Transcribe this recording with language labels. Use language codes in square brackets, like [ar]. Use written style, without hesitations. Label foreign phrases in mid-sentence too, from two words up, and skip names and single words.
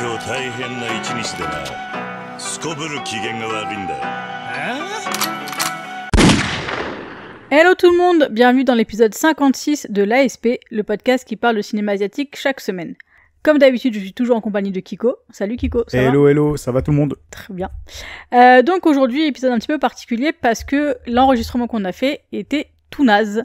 [ja] 大変な一日でな。すこぶる機嫌が悪いんだよ。 [fr] Hello tout le monde, bienvenue dans l'épisode 56 de l'ASP, le podcast qui parle de cinéma asiatique chaque semaine. Comme d'habitude, je suis toujours en compagnie de Kiko. Salut Kiko, ça va ? Hello, ça va tout le monde ? Très bien. Donc aujourd'hui, épisode un petit peu particulier parce que l'enregistrement qu'on a fait était tout naze.